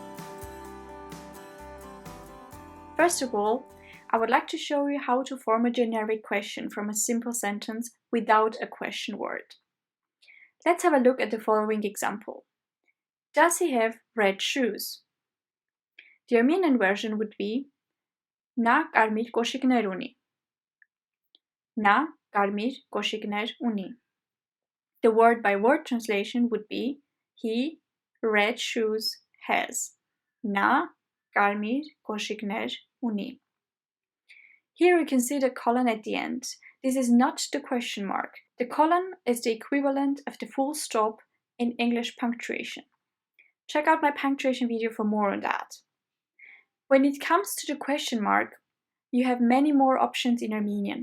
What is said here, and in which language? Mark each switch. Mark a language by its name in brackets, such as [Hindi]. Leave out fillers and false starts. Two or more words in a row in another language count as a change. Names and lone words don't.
[English] First of all, I would like to show you how to form a generic question from a simple sentence without a question word. Let's have a look at the following example. Does he have red shoes? The Armenian version would be [Armenian] Na կարմիր կոշիկներ ունի. Na կարմիր կոշիկներ ունի. [English] The word-by-word translation would be he red shoes has. [Armenian] Na կարմիր կոշիկներ ունի. [English] Here you can see the colon at the end. This is not the question mark. The colon is the equivalent of the full stop in English punctuation. Check out my punctuation video for more on that. When it comes to the question mark, you have many more options in Armenian.